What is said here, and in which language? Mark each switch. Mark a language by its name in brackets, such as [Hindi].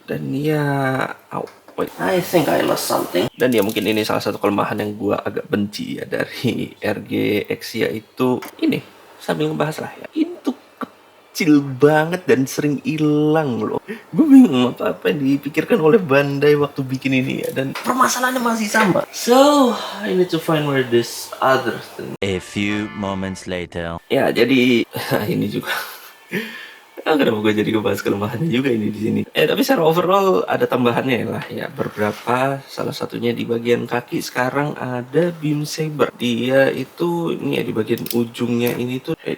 [Indonesian] Dan ya [English] I think I lost something. [Indonesian] Dan ya mungkin ini salah satu kelemahan yang gua agak benci ya dari RG Xia itu ini, sambil ngebahas lah ya, itu kecil banget dan sering hilang loh. Gue bingung apa yang dipikirkan oleh Bandai waktu bikin ini ya, dan permasalahannya masih sama. [English] So I need to find where this other thing. A few moments later. [Indonesian] Ya jadi ini juga kenapa gue jadi ngebahas kelemahannya juga ini di sini. Tapi secara overall ada tambahannya lah ya, beberapa, salah satunya di bagian kaki sekarang ada beam saber. Dia itu ini ya, di bagian ujungnya ini tuh